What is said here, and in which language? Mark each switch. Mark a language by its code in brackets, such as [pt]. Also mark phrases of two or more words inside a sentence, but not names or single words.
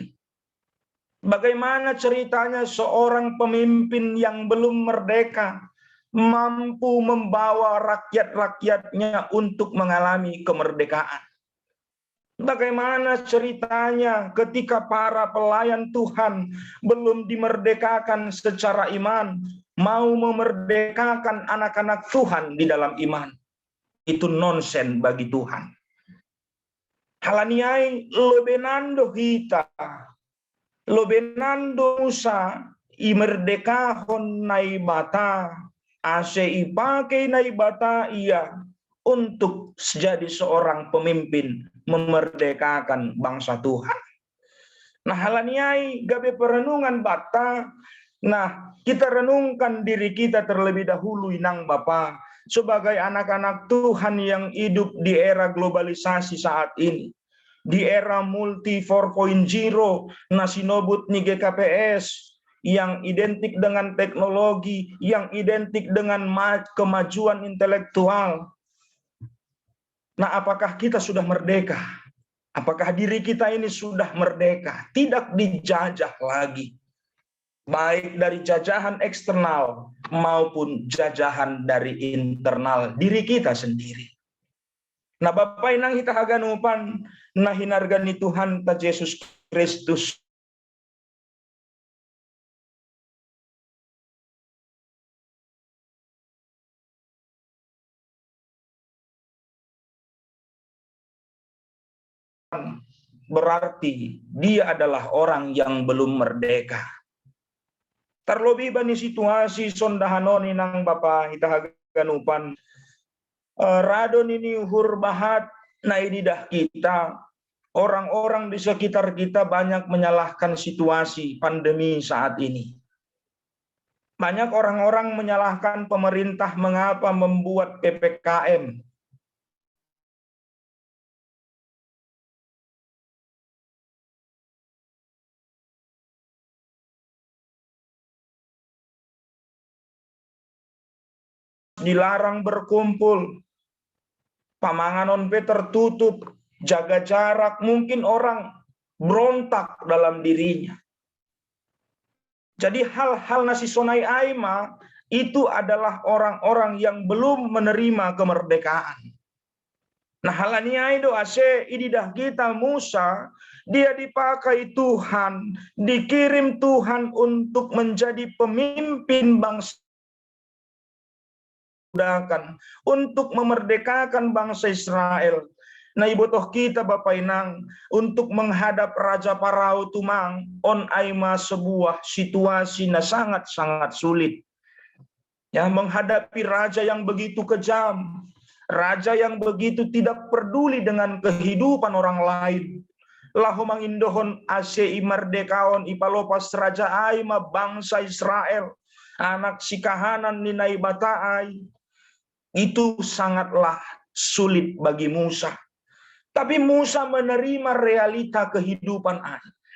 [id] Bagaimana ceritanya seorang pemimpin yang belum merdeka mampu membawa rakyat-rakyatnya untuk mengalami kemerdekaan? Bagaimana ceritanya ketika para pelayan Tuhan belum dimerdekakan secara iman, mau memerdekakan anak-anak Tuhan di dalam iman? Itu nonsen bagi Tuhan. [bts] Halaniai lobenando hita, lobenando Musa, imerdekahon naibata, ase ipake naibata ia, [id] untuk jadi seorang pemimpin memerdekakan bangsa Tuhan. Nah, [bts] halaniai gabe perenungan bata. [id] Nah, kita renungkan diri kita terlebih dahulu inang Bapa sebagai anak-anak Tuhan yang hidup di era globalisasi saat ini. Di era multi 4.0 [bts] nasinobut ni GKPS [id] yang identik dengan teknologi, yang identik dengan kemajuan intelektual. Nah, apakah kita sudah merdeka? Apakah diri kita ini sudah merdeka? Tidak dijajah lagi. Baik dari jajahan eksternal maupun jajahan dari internal diri kita sendiri. Nah, Bapak inang kita [bts] haganupan, nah hinargani Tuhan ta Yesus Kristus. [id] Berarti dia adalah orang yang belum merdeka. [bts] Terlebih bani situasi sondahanon inang Bapa kita haganupan radon ini uhur bahat na ididah kita. [id] Orang-orang di sekitar kita banyak menyalahkan situasi pandemi saat ini. Banyak orang-orang menyalahkan pemerintah mengapa membuat PPKM. Dilarang berkumpul, [bts] pamanganon pe [id] tertutup, jaga jarak, mungkin orang berontak dalam dirinya. Jadi hal-hal [bts] nasi sonai aima [id] itu adalah orang-orang yang belum menerima kemerdekaan. Nah, [bts] halaniai do ase ididah kita [id] Musa, dia dipakai Tuhan, dikirim Tuhan untuk menjadi pemimpin bangsa, untuk memerdekakan bangsa Israel. Nah, [bts] ibotoh kita [id] Bapak Inang untuk menghadap Raja Parao [bts] tumang on aima [id] sebuah situasi na sangat-sangat sulit. Ya, menghadapi raja yang begitu kejam, raja yang begitu tidak peduli dengan kehidupan orang lain. [bts] Lahu mangindohon ase imerdekaon ipalopas raja aima bangsa Israel, anak si kahanan ninai bataai. [id] Itu sangatlah sulit bagi Musa. Tapi Musa menerima realita kehidupan anak.